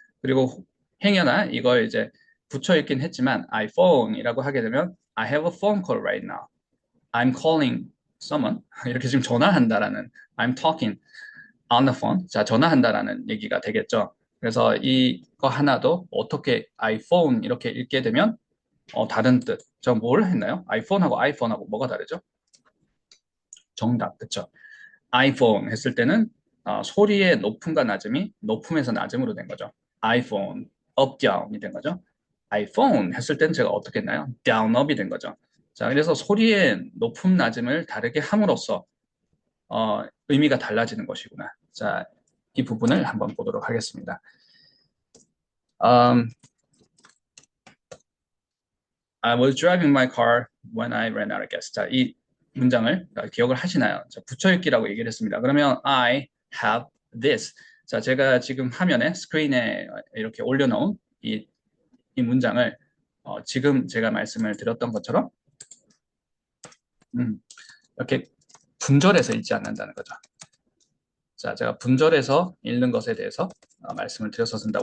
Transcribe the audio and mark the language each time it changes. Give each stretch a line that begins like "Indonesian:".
Korean: 그리고 행여나 이걸 이제 붙여 읽긴 했지만 iPhone이라고 하게 되면
English: I have a phone call right now. I'm calling someone.
Korean: 이렇게 지금 전화한다라는
English: I'm talking on the phone.
Korean: 자, 전화한다라는 얘기가 되겠죠. 그래서 이거 하나도 어떻게 iPhone 이렇게 읽게 되면 다른 뜻. 저 뭘 했나요? 아이폰하고 아이폰하고 뭐가 다르죠? 정답, 그쵸? 아이폰 했을 때는 소리의 높음과 낮음이 높음에서 낮음으로 된 거죠. 아이폰, up, down이 된 거죠. 아이폰 했을 때는 제가 어떻게 했나요? down, up이 된 거죠. 자, 그래서 소리의 높음, 낮음을 다르게 함으로써 의미가 달라지는 것이구나. 자, 이 부분을 한번 보도록 하겠습니다.
English: I was driving my car when I ran out of gas.
Korean: 자, 이 문장을 기억을 하시나요? 자, 붙여읽기라고 얘기를 했습니다.
English: 그러면 I have this.
Korean: 자, 제가 지금 화면에 스크린에 이렇게 올려놓은 이 문장을 지금 제가 말씀을 드렸던 것처럼 이렇게 분절해서 읽지 않는다는 거죠. 자, 제가 분절해서 읽는 것에 대해서 말씀을 드렸었습니다.